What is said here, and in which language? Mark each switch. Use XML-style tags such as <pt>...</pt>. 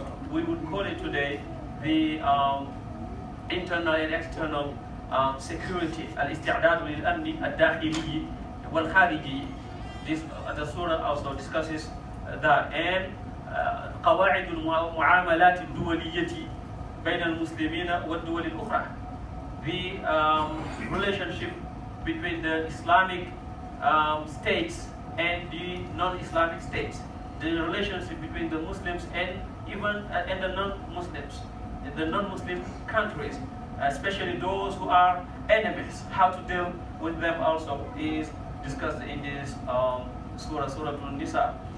<en>We would call it today the internal and external security.</en> <ar>Al-isti'dad lil-amni al-dakhili wal-khariji.</ar> <en>The surah also discusses that.</en> <ar>And قواعد المعاملات الدولية بين المسلمين والدول الأخرى.</ar> <en>The relationship between the Islamic states and the non-Islamic states. The relationship between the Muslims and even the non-Muslims, the non-Muslim countries. especially those who are enemies. How to deal with them also is discussed in this Surah An-Nissa.</en>